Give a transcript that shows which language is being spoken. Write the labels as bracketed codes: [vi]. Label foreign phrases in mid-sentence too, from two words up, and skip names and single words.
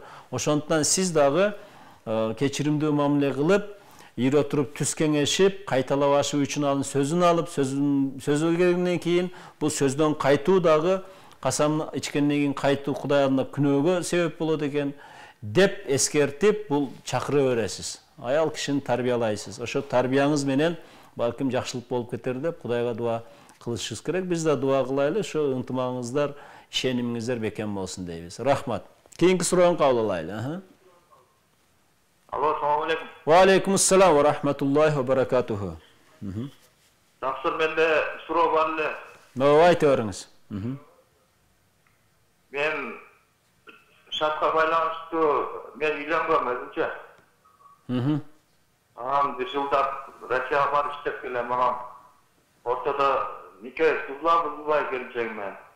[ky] Ошондуктан сиз дагы кечиримдүү мамиле кылып, ийре туруп түз кеңешип, кайталабашы үчүн анын сөзүн алып, сөзөлгөндөн кийин бул сөздөн кайтуу дагы касам ичкенден кийин кайтуу Кудай алдында күнөөгө себеп болот экен деп эскертип, бул чакыра бересиз. Аял кишини тарбиялайсыз. Ошо тарбияңыз менен балким жакшылык болуп кетер деп Кудайга дуа кылышыбыз керек. Биз да дуа кылайлы, ошо ынтымагыңыздар, ишенимиңиздер бекем болсун дейбиз. Рахмат. Кийинки суроону кабыл алайлы. Алло, [ar] السلام عليكم. وعليكم السلام ورحمة الله وبركاته. [ky] Жакшы, менде суроо бар эле. Айта бериңиз. Мен шартка байланыштуу мен үйлөнгөм өзүнчө. Анан бир жылдап Россияга барып иштеп келем, анан ортодо нике бузулбай келчек мен.